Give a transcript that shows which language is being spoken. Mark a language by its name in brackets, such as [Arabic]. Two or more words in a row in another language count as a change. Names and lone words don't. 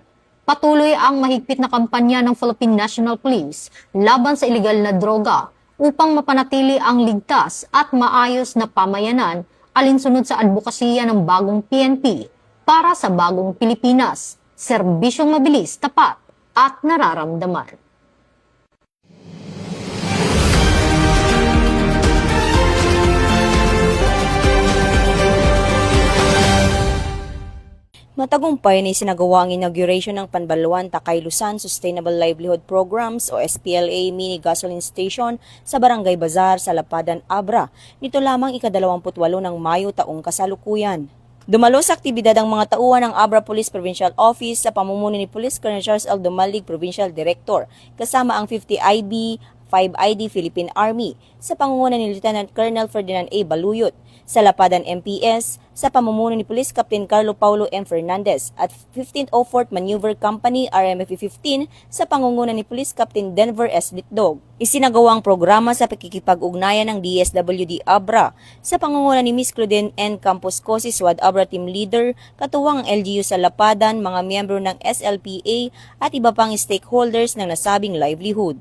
[Filipino] Patuloy ang mahigpit na kampanya ng Philippine National Police laban sa iligal na droga upang mapanatili ang ligtas at maayos na pamayanan alinsunod sa advokasya ng bagong PNP para sa bagong Pilipinas, serbisyong mabilis, tapat, at nararamdaman. Matagumpay na isinagawa ang inauguration ng Panbaluan Takay Luzon Sustainable Livelihood Programs o SPLA Mini Gasoline Station sa Barangay Bazar sa Lapadan, Abra. Nito lamang ika-28 ng Mayo taong kasalukuyan. Dumalo sa aktibidad ang mga tauhan ng Abra Police Provincial Office sa pamumuno ni Police Colonel Charles L. Dumalig, Provincial Director, kasama ang 50 IB, 5ID Philippine Army sa pangunguna ni Lieutenant Colonel Ferdinand A. Baluyot, sa Lapadan MPS sa pamumuno ni Police Captain Carlo Paulo M. Fernandez at 15th 04th Maneuver Company RMF-15 sa pangunguna ni Police Captain Denver S. Litdog. Isinagawang programa sa pakikipag-ugnayan ng DSWD Abra sa pangunguna ni Miss Claudine N. Campos Cosi, SWAT Abra Team Leader, katuwang LGU sa Lapadan, mga miyembro ng SLPA at iba pang stakeholders ng nasabing livelihood.